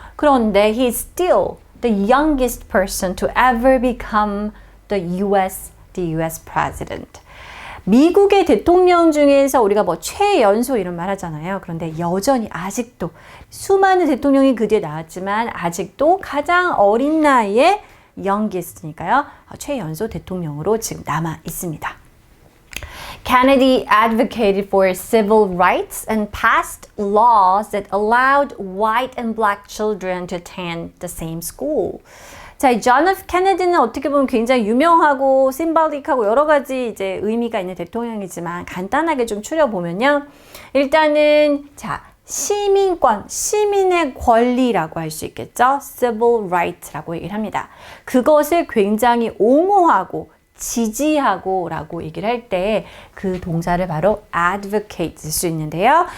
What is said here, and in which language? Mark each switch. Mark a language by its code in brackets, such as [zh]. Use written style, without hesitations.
[ko] 그런데 [en] he's still the youngest person to ever become the US president. [ko] 미국의 대통령 중에서 우리가 뭐 최연소 이런 말 하잖아요. 그런데 여전히 아직도 수많은 대통령이 그 뒤에 나왔지만 아직도 가장 어린 나이에 youngest니까요. 최연소 대통령으로 지금 남아 있습니다. [en] Kennedy advocated for civil rights and passed laws that allowed white and black children to attend the same school. [ko] 자, 이 존 F. 케네디는 어떻게 보면 굉장히 유명하고 심볼릭하고 여러 가지 이제 의미가 있는 대통령이지만 간단하게 좀 추려보면요. 일단은 자, 시민권, 시민의 권리라고 할 수 있겠죠. Civil right라고 얘기를 합니다. 그것을 굉장히 옹호하고 지지하고 라고 얘기를 할 때 그 동사를 바로 advocate 쓸 수 있는데요.